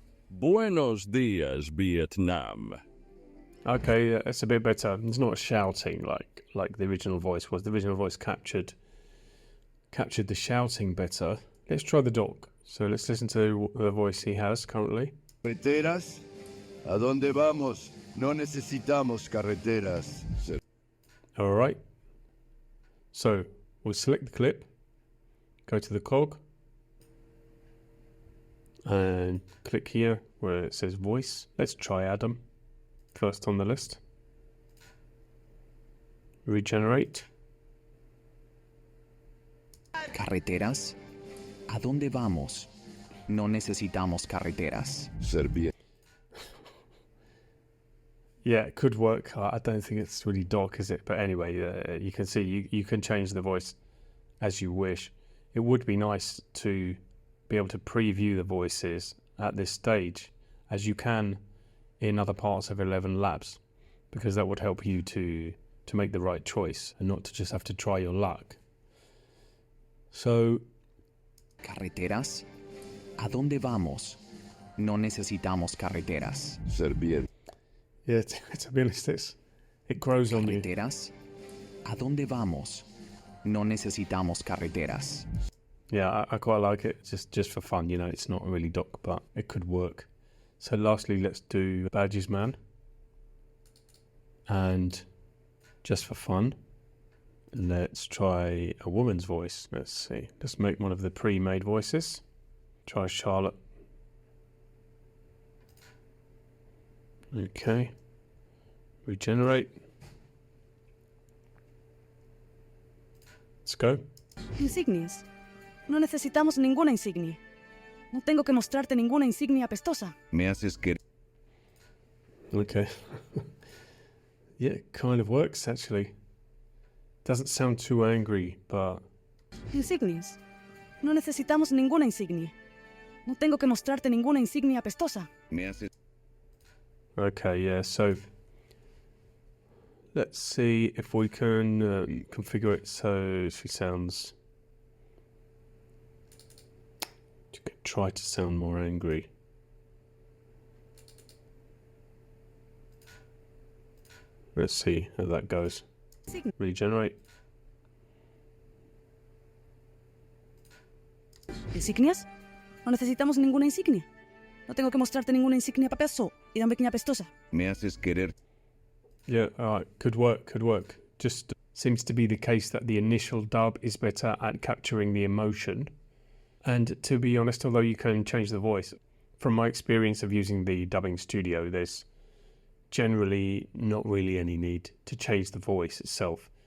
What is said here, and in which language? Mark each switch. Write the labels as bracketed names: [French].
[Spanish] Buenos dias, Vietnam. [English] Okay, it's a bit better. It's not shouting like the original voice was. The original voice captured the shouting better. Let's try the dog. So let's listen to the voice he has currently. [Spanish] Carreteras, ¿a dónde vamos? No necesitamos carreteras. [English] All right. So we'll select the clip, go to the cog, and click here where it says voice. Let's try Adam first on the list. Regenerate. [Spanish] Carreteras. ¿A dónde vamos? No necesitamos carreteras. Ser bien. [English] Yeah, it could work. I don't think it's really dark, is it? But anyway, you can see you can change the voice as you wish. It would be nice to be able to preview the voices at this stage, as you can in other parts of 11 Labs, because that would help you to make the right choice and not to just have to try your luck. So, [Spanish] Carreteras. ¿A dónde vamos? No necesitamos carreteras. Ser bien. [English] Yeah, to be honest, it grows on you. [Spanish] Carreteras. ¿A dónde vamos? No necesitamos carreteras. [English] Yeah, I quite like it, just for fun, you know, it's not really doc, but it could work. So lastly, let's do Badges Man. And just for fun, let's try a woman's voice. Let's see, let's make one of the pre-made voices. Try Charlotte. Okay. Regenerate. Let's go. [Spanish] Insignias. No necesitamos ninguna insignia. No tengo que mostrarte ninguna insignia apestosa. Me haces querer. [English] Okay. Yeah, it kind of works actually. Doesn't sound too angry, but... [Spanish] Insignias. No necesitamos ninguna insignia. No tengo que mostrarte ninguna insignia apestosa. Me haces. [English] Okay, yeah, so... Let's see if we can configure it so she sounds... Try to sound more angry. Let's see how that goes. Regenerate. [Spanish] ¿Insignias? No necesitamos ninguna insignia. No tengo que mostrarte ninguna insignia papeso y una pequeña apestosa. Me haces querer. [English] Yeah, alright, could work. Just seems to be the case that the initial dub is better at capturing the emotion. And to be honest, although you can change the voice, from my experience of using the dubbing studio, there's generally not really any need to change the voice itself.